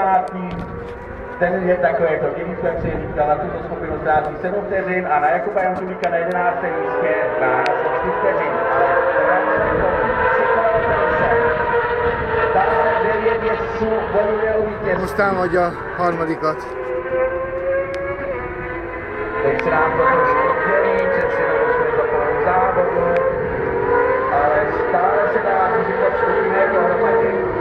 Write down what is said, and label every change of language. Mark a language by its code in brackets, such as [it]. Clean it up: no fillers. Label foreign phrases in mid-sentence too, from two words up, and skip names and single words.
[cs] Ten je takové to dělíčko, jak se říkal, na tuto skupinu ztrácí 7 vteřin a na Jakuba Jančulíka na 11. místě má 4 vteřin. Dále 9 jezdců bojuje o vítězství. [hu] Most támadja harmadikat. [cs] Teď se nám to trošku dělí, přeci jenom jsme za polou závodu, ale stále se dá říkat skupiny dohromady.